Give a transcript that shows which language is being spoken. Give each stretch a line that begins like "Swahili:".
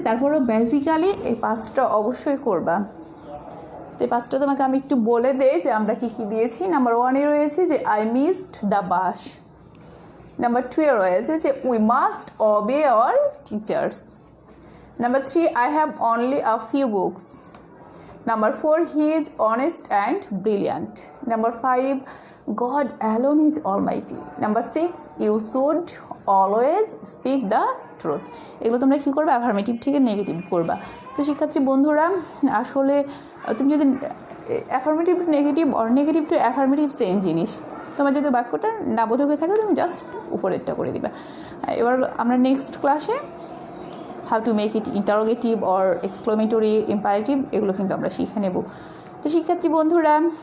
Bangla: তারপরেও বেসিক্যালি এই 5টা অবশ্যই করবা। তো এই 5টা তোমাকে আমি একটু বলে দেই যে আমরা কী কী দিয়েছি।
English: Number 1-এ রয়েছে যে I missed the bus. Number 2-এ রয়েছে যে we must obey our teachers. Number 3, I have only a few books. Number 4, he is honest and brilliant. Number 5, God alone is almighty. Number 6, you should always speak the truth.
Bangla: এগুলো তোমরা কী করবে? Affirmative থেকে negative করবা। তো শিক্ষার্থী বন্ধুরা, আসলে তুমি যদি affirmative two negative or negative two affirmative same জিনিস, তোমার যদি বাক্যটা না বোধকে থাকে তুমি জাস্ট উপরেরটা করে দিবা। এবার আমরা নেক্সট ক্লাসে
English: how to make it interrogative
Bangla: or exclamatory imperative এগুলো কিন্তু আমরা শিখে নেব। তো শিক্ষার্থী বন্ধুরা,